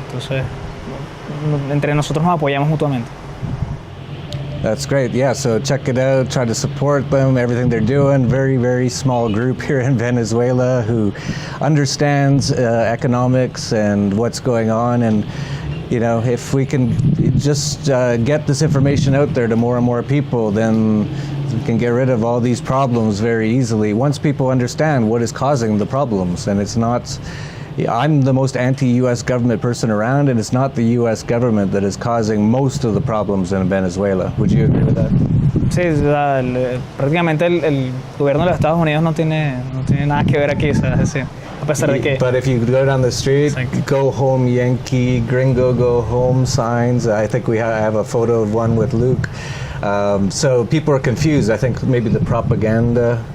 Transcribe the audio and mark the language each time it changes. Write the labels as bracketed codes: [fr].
[es] Entonces, entre nosotros nos apoyamos mutuamente. [en] That's great. Yeah, so check it out, try to support them, everything they're doing. Very, very small group here in Venezuela who understands economics and what's going on. And you know, if we can just get this information out there to more and more people, then we can get rid of all these problems very easily. Once people understand what is causing the problems, and it's not, I'm the most anti-US government person around, and it's not the US government that is causing most of the problems in Venezuela. Would you agree with that? [es] Sí, prácticamente el gobierno de los Estados Unidos no tiene nada que ver aquí, es decir, a pesar de que... [en] But if you go down the street, go home Yankee, gringo go home signs. I think I have a photo of one with Luke. So people are confused. I think maybe the propaganda.